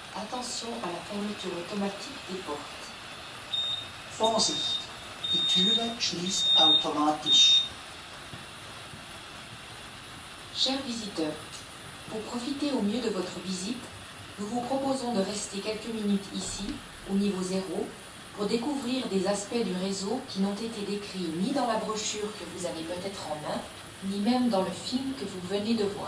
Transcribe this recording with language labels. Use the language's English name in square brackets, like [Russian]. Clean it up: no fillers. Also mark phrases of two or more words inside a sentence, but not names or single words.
[French] attention à la fermeture automatique des portes. [German] Vorsicht, die Türe schließt automatisch. [French] Chers visiteurs, pour profiter au mieux de votre visite, nous vous proposons de rester quelques minutes ici, au niveau 0, pour découvrir des aspects du réseau qui n'ont été décrits ni dans la brochure que vous avez peut-être en main, ni même dans le film que vous venez de voir.